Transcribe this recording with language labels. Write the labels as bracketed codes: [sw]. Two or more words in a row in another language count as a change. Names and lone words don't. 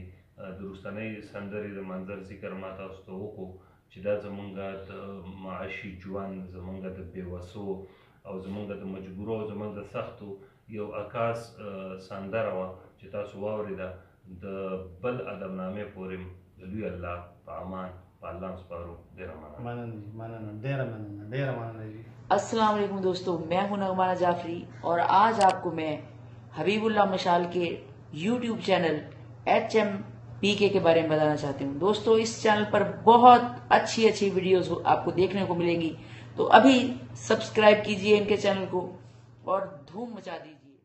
[ps] د وروستنۍ سندرې د منظر ذکر ما تاسو ته وکړو چې دا زمونږ د معاشي ژوند، زمونږ د بېوسو او زمونږ د مجبورو او زمونږ د سختو یو عکاس سندره وه چې تاسو واورېده. د بل ادبنامې پورې د لوی الله په امان په الله سپارو. ډېره مننه. [ur] اسلام علیکم دوستو، میں ہوں نغمانہ جعفری اور آج آپ کو میں حبیب اللہ مشعل کے YouTube چینل HMPK کے بارے میں بتانا چاہتی ہوں. دوستو، اس چینل پر بہت اچھی ویڈیوز آپ کو دیکھنے کو ملیں گی، تو ابھی سبسکرائب کیجیے ان کے چینل کو اور دھوم مچا دیجیے.